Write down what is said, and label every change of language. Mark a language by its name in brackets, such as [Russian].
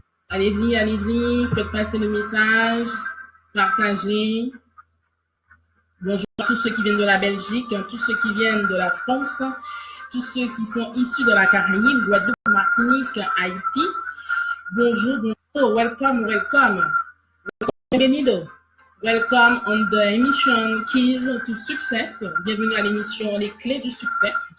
[French] Allez-y, allez-y, faites passer le message, partagez. Bonjour à tous ceux qui viennent de la Belgique, tous ceux qui viennent de la France, tous ceux qui sont issus de la Caraïbe, Guadeloupe, Martinique, Haïti. Bonjour, bonjour, [English] welcome, welcome. [Spanish] Bienvenido. [English] Welcome on the emission Keys to Success. [French] Bienvenue à l'émission Les Clés du Succès.